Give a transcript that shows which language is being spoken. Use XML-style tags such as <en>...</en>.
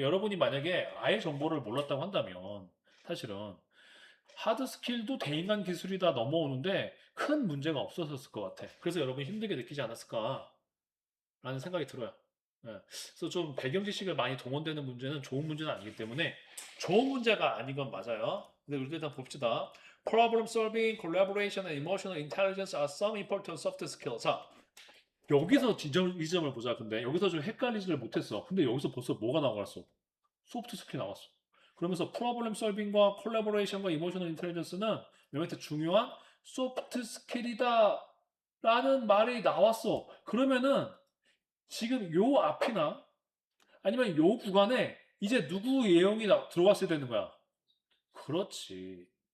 <ko>여러분이 만약에 아예 정보를 몰랐다고 한다면, 사실은 하드 스킬도 대인간 기술이다 넘어오는데 큰 문제가 없었을 것 같아. 그래서 여러분이 힘들게 느끼지 않았을까라는 생각이 들어요. 예. 그래서 좀 배경 지식을 많이 동원되는 문제는 좋은 문제는 아니기 때문에 좋은 문제가 아닌 건 맞아요. 근데 우리 일단 봅시다.</ko> <en>Problem solving, collaboration, and emotional intelligence are some important soft skills.</en> <ko>자, 여기서 이 점을 보자. 근데 여기서 좀 헷갈리지를 못했어. 근데 여기서 벌써 뭐가 나왔어? 소프트 스킬 나왔어. 그러면서 프로블렘 솔빙과 콜라보레이션과 이모셔널 인텔리전스는 여기한테 중요한 소프트 스킬이다 라는 말이 나왔어. 그러면은 지금 요 앞이나 아니면 요 구간에 이제 누구 예형이 들어왔어야 되는 거야. 그렇지.</ko>